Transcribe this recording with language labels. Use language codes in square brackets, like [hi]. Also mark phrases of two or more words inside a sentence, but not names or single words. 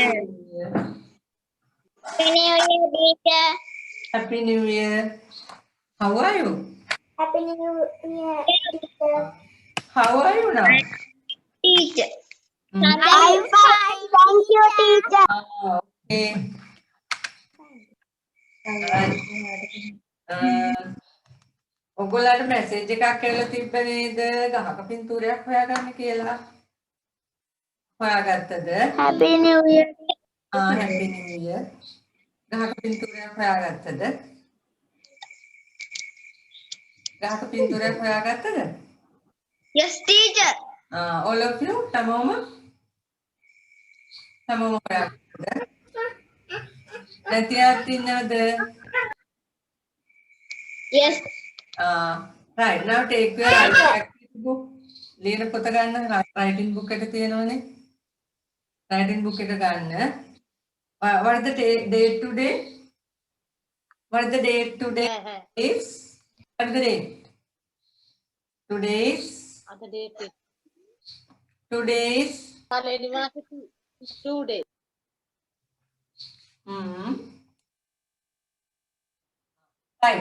[en] Happy New Year. Happy New Year, teacher. Happy New Year. How are you? Happy New Year, teacher. How are you now? Teacher. Hmm? I'm fine. Thank you, teacher. Okay. [si] ඔගොල්ලන්ට මැසේජ් එකක් කියලා තිබ්බ නේද? ගහක පින්තූරයක් හොයාගන්න කියලා. හොයාගත්තද? [en] Happy New Year. Happy New Year. [si] ගහක පින්තූරයක් හොයාගත්තද? ගහක පින්තූරයක් හොයාගත්තද? [en] Yes, teacher. All of you [si] හැමෝම හොයාගත්තද? නැති අයත් ඉන්නවද? [en] Yes. Right, now take your activity book. [si] ලියන පොත ගන්න [en] writing book [si] එක තියෙනවනේ. [en] writing book [si] එක ගන්න. [en] What is the date today? What is the date today? Is what is the date? Today's Today. Right.